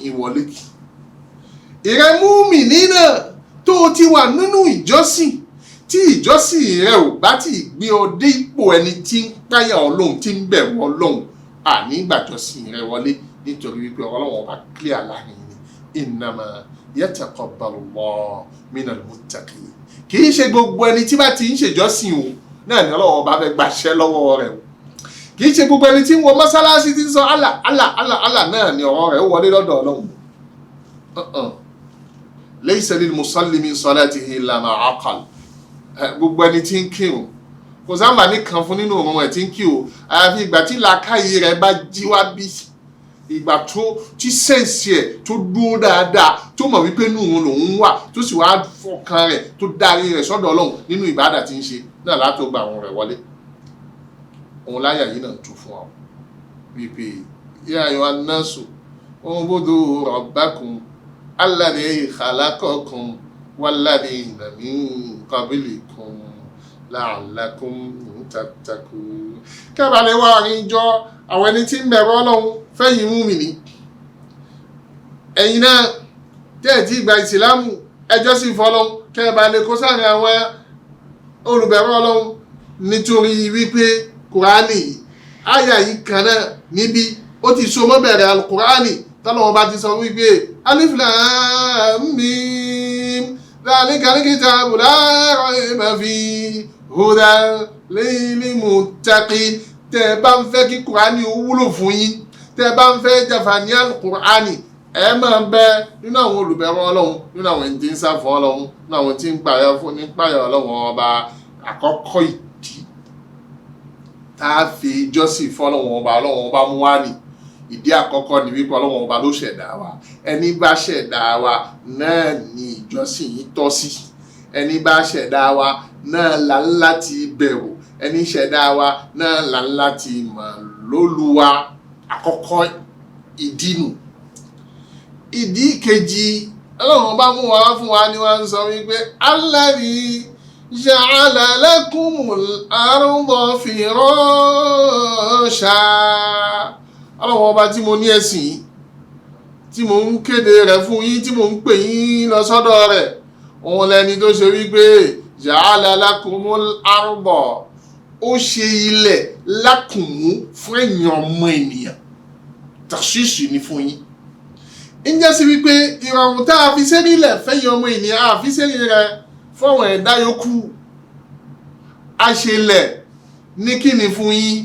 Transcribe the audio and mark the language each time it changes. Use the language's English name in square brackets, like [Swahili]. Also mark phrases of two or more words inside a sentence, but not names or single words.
[Yoruba] wọlé ìrẹ́ mùmínì náà tó ti wà nínú ìjọsìn tí ìjọsìn rẹ̀ ò bá ti gbé ọ dé ipò ẹni tí ń páyà Ọlọ́run tí ń bẹ̀rù Ọlọ́run nígbàjọsìn rẹ̀ wọlé nítorí wípé Ọlọ́run ọba clear láàrin ni [Arabic] إنما يتقبل الله من المتقين [Yoruba] kì í ṣe gbogbo ẹni tí bá ti ń ṣèjọsìn o náà ni Ọlọ́run ọba fẹ́ gbàṣẹ lọ́wọ́ rẹ̀ o kì í ṣe gbogbo ẹni tí ń wọ mọ́sálásí tí ń sọ Allah Allah Allah Allah náà ni ọ̀rọ̀ rẹ̀ ó wọlé lọ́dọ̀ Ọlọ́run [Arabic] ليس للمصلي من صلاته إلا ما عقل [Yoruba] gbogbo ẹni tí ń kírun kò sáàmà ní kan fún nínú òun ẹ̀ tí ń kí o àyàfi ìgbà tí làákàyè rẹ̀ bá jí wá bí ìgbà tó tí sẹ́ǹsì ẹ̀ tó dúró dáadáa tó mọ̀ wípé inú òun lòun wà tó sì wá fọkàn rẹ̀ tó darí rẹ̀ sọ́dọ̀ Ọlọ́run nínú ìbádà tí ń ṣe náà látó gba àwọn rẹ̀ wọlé. òun láyà yìí náà tún fún wa wípé [Arabic] يا أيها الناس اعبدوا ربكم الذي خلقكم والذين من قبلكم لعلكم تتقون. [Yoruba] kẹ́bàlẹ̀ wà àríjọ àwọn ẹni tí ń bẹ̀rù Ọlọ́run fẹ́yìn mùmínì. ẹ̀yin náà tẹ́ẹ̀tì ìgbà ìsìlámù ẹjọ́ sì fọ́lọ́run kẹ́bàlẹ̀ kó sáàrin àwọn olùbẹ̀rù Ọlọ́run nítorí wípé kùránì àyà yìí kan náà níbi ó ti so mọ́ bẹ̀rẹ̀ alukùránì tọ́lọ́wọ́n bá ti sọ wípé [Arabic] الم ذلك الكتاب لا ريب فيه هدى للمتقين. [Yoruba] tẹ́ bá ń fẹ́ kí kùránì ó wúlò fún yín, tẹ́ bá ń fẹ́ jàǹfààní alukùránì, ẹ máa bẹ nínú àwọn olùbẹ̀rù Ọlọ́run, nínú àwọn tí ń sá fún Ọlọ́run, nínú àwọn tí ń pààyà Ọlọ́run ọba. àkọ́kọ́ ìdí tá a fi jọ́sìn fún Ọlọ́run ọba mú wá ní ìdí àkọ́kọ́ ni wípé Ọlọ́run ọba ló ṣẹ̀dá wa. ẹni bá ṣẹ̀dá wa náà ni ìjọsìn yìí tọ́ sí. ẹni bá ṣẹ̀dá wa náà là ń láti bẹ̀rù. ẹni ṣẹ̀dá wa náà là ń láti mọ̀ lólúwa. àkọ́kọ́ ìdí nù. ìdí kejì Ọlọ́run ọba mú wa fún wa ni wọ́n ń sọ wípé [Arabic] الذي جعل لكم الأرض فراشا. [Yoruba] Ọlọ́run ọba tí mo ní ẹ̀sìn tí mo ń kéde rẹ̀ fún yín, tí mo ń pè yín lọ sọ́dọ̀ rẹ̀, òun lẹni tó ṣe wípé [Arabic] جعل لكم الأرض, [Yoruba] ó ṣe ilẹ̀ lákùnmú fún ẹ̀yin ọmọ ènìyàn, tàṣíṣì ní fún yín. ń jẹ́ sí wípé ìrọ̀rùn tá a fi sẹ́rí ilẹ̀ fẹ́yìn ọmọ ènìyàn, a fi sẹ́rí rẹ̀ fọ́wọ̀n ẹ̀dá yòókù. a ṣe ilẹ̀ ní kíni fún yín?